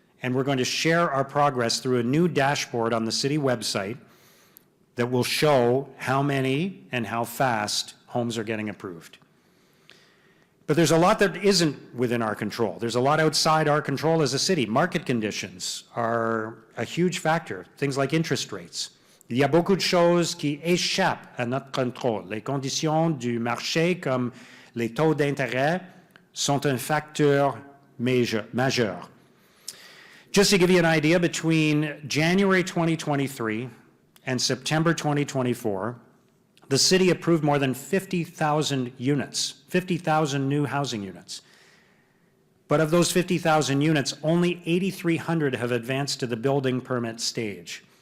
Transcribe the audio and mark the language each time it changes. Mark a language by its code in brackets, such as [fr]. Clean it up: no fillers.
[en] And we're going to share our progress through a new dashboard on the city website that will show how many and how fast homes are getting approved. But there's a lot that isn't within our control. There's a lot outside our control as a city. Market conditions are a huge factor, things like interest rates. [fr] Il y a beaucoup de choses qui échappent à notre contrôle. Les conditions du marché, comme les taux d'intérêt, sont un facteur majeur. [en] Just to give you an idea, between January 2023 and September 2024, the city approved more than 50,000 units, 50,000 new housing units. But of those 50,000 units, only 8,300 have advanced to the building permit stage.